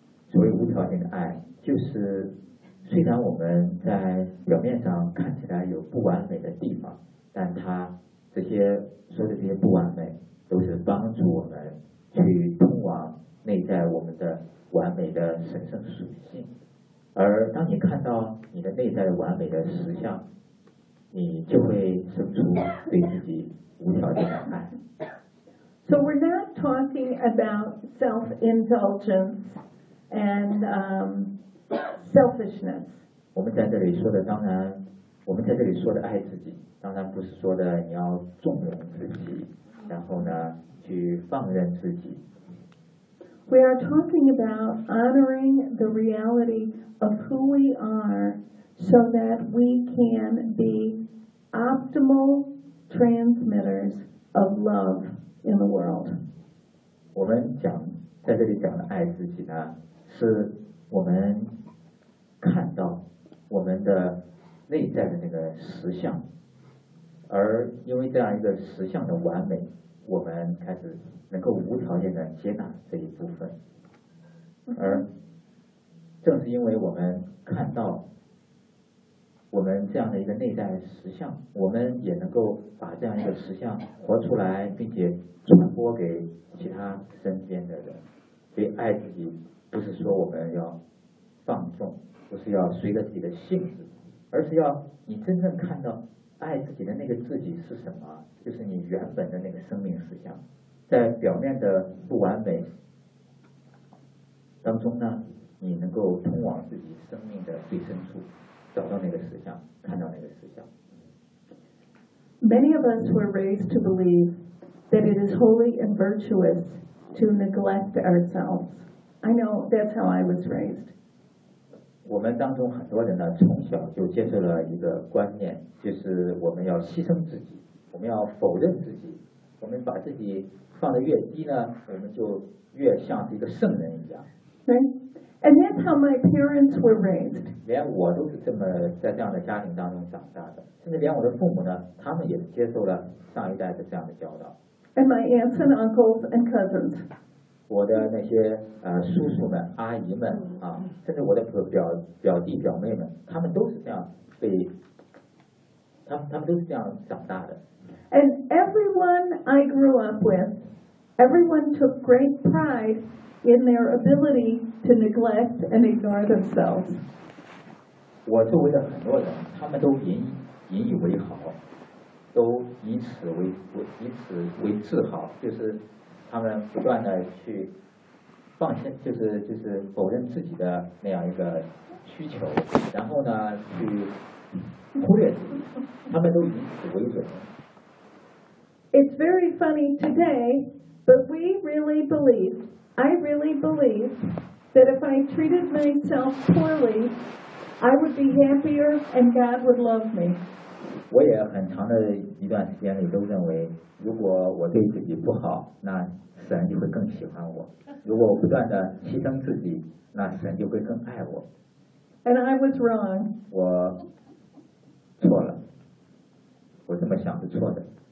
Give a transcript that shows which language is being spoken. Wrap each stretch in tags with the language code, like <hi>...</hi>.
<zh>所谓无条件的爱，就是虽然我们在表面上看起来有不完美的地方，但它这些说的这些不完美，都是帮助我们去通往内在我们的完美的神圣属性。而当你看到你的内在完美的实相，你就会生出对自己无条件的爱。</zh> <en>So we're not talking about self-indulgence and selfishness.</en> <zh>我们在这里说的当然，我们在这里说的爱自己，当然不是说的你要纵容自己，然后呢去放任自己。</zh> <en>We are talking about honoring the reality of who we are so that we can be optimal transmitters of love. In the world,</en> <zh>我们讲在这里讲的爱自己呢，是我们看到我们的内在的那个实相，而因为这样一个实相的完美，我们开始能够无条件的接纳这一部分。而正是因为我们看到我们这样的一个内在实相，我们也能够把这样一个实相活出来，并且传播给其他身边的人。所以爱自己不是说我们要放纵，不是要随着自己的性子，而是要你真正看到爱自己的那个自己是什么，就是你原本的那个生命实相。在表面的不完美当中呢，你能够通往自己生命的最深处，找到那个实相，看到那个实相。</zh> <en>Many of us were raised to believe that it is holy and virtuous to neglect ourselves. I know that's how I was raised.</en> <zh>我们当中很多人呢，从小就接受了一个观念，就是我们要牺牲自己，我们要否认自己，我们把自己放得越低呢，我们就越像一个圣人一样。</zh> <en>Right? And that's how my parents were raised.</en> <zh>连我都是这么在这样的家庭当中长大的，甚至连我的父母呢，他们也接受了上一代的这样的教导。</zh> <en>And my aunts and uncles and cousins.</en> <zh>我的那些叔叔们、阿姨们啊，甚至我的表弟表妹们，他们都是这样被他们都是这样长大的。</zh> <en>And everyone I grew up with, everyone took great pride in their ability to neglect and ignore themselves.</en> <zh>我周围的很多人，他们都引以为豪，都以此为自豪，就是他们不断的去放下，就是否认自己的那样一个需求，然后呢去忽略自己，他们都以此为准。</zh> <en>It's very funny today, but we really believe, I really believe, that if I treated myself poorly, I would be happier and God would love me.</en> <zh>我也很长的一段时间里都认为，如果我对自己不好，那神就会更喜欢我；如果我不断的牺牲自己，那神就会更爱我。</zh> <en>And I was wrong.</en> <zh>我错了，我这么想是错的。</zh>